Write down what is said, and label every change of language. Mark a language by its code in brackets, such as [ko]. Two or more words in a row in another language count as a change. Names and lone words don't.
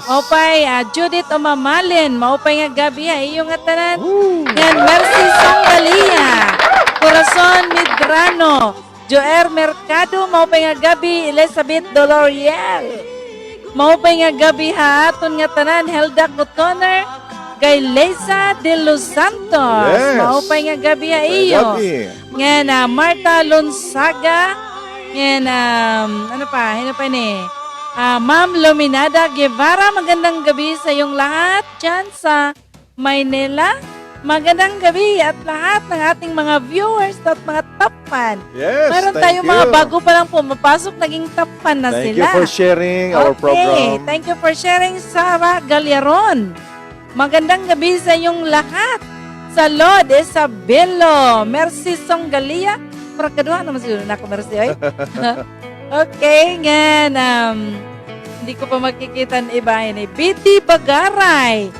[war] maupay Judith Omamalin, maupay nga gabi ha iyo nga tanan, ngan Mercy Sangalia, Corazon Midrano, Joer Mercado, maupay nga gabi, Elizabeth Doloriel, maupay nga gabi ha aton nga tanan, Helda Cotoner, kay Leza de Los Santos, Yes. maupay nga gabi ha iyo, Gabi. ngan Marta Lonsaga, ngan ano pa ni [tl] Ma'am Luminada Guevara, magandang gabi sa iyong lahat dyan sa Maynila. Magandang gabi at lahat ng ating mga viewers at mga tapan. Yes. Meron [en] thank [tl] tayong [en] you. [tl] mga bago pa lang pumapasok, naging tapan na [en] Thank [tl] sila. [en] you for sharing our program. Thank you for sharing, Sarah Galyaron. [tl] Magandang gabi sa iyong lahat. Sa Lord Isabelo, Mercy Songgalia. [war] Para kadua naman siguro na ako, Mercy. Oy. Okay, ngan. [tl] Hindi ko pa makikita ang iba. BT Bagaray.